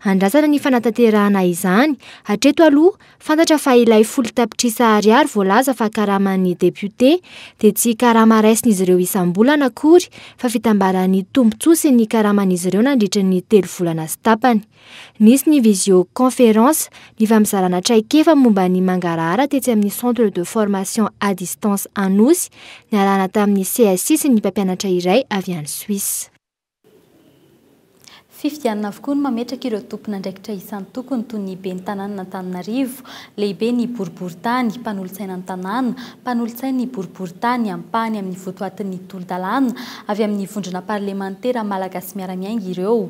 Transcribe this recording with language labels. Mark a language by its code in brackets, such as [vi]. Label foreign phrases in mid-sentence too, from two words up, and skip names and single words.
[mg] Andrasana ny fanatanterahana izany, hatreto aloha fantatra fa ilay folo tapitrisa ariary voalaza fa karaman'ny député dia tsy karama raisin'izy ireo isam-bolana akory fa fitambaran'ny tombontsoa ny karaman'izy ireo nandritra ny 3 volana sy tapany. Nisy ny visioconférence ny famizarana traikefa momba ny mangarahara tetsy amin'ny [fr] centre de formation à distance [mg] Anosy niarahana tamin'ny CSI sy ny mpampianatra iray avy any Suisse. Fifidianana avokoa no mametraka ireo tompona andraikitra isan'ny tokony toy ny ben'ny tanàna n'Antananarivo, lehibe ny boriboritany, mpanolotsaina ny tanàna, mpanolotsaina ny boriboritany ampahany amin'ny votoatin'ny tolo-dalàna, avy amin'ny vondrona parlementera malagasy miara-miainga ireo.